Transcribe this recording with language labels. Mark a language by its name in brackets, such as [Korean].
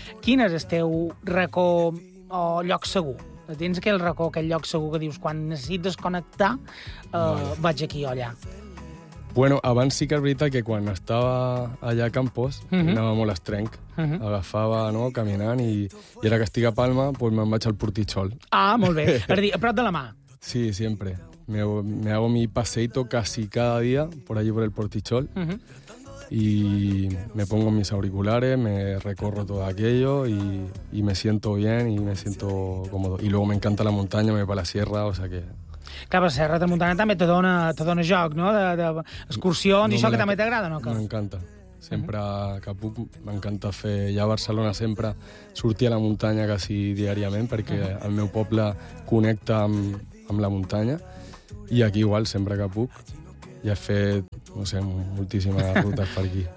[Catalan] Quin és el teu racó o lloc segur? Tens aquell racó, aquell lloc segur que dius quan necessites desconnectar, vaig aquí o allà. Bueno, abans sí que és veritat que quan estava allà a Campos, anava molt estrenc, agafava, no?, caminant, i ara que estic a Palma, pues me'n vaig al Portichol. Ah, molt bé. És a dir, a prop de la mà. Sí, sempre. [Spanish] Me hago mi paseito casi cada dia por allí por el Portichol. Y me pongo mis auriculares, me recorro todo aquello y me siento bien y me siento cómodo. Y luego me encanta la montaña, me voy para la sierra, o sea que... [Catalan] Clar, però la Serra de Muntanya també te dona joc, no?, d'excursions de no, i això que també t'agrada, no? M'encanta. Sempre que puc, m'encanta fer... Ja a Barcelona sempre sortir a la muntanya quasi diàriament, perquè el meu poble connecta amb la muntanya, i aquí igual, sempre que puc, ja he fet, no sé, moltíssimes rutes per aquí.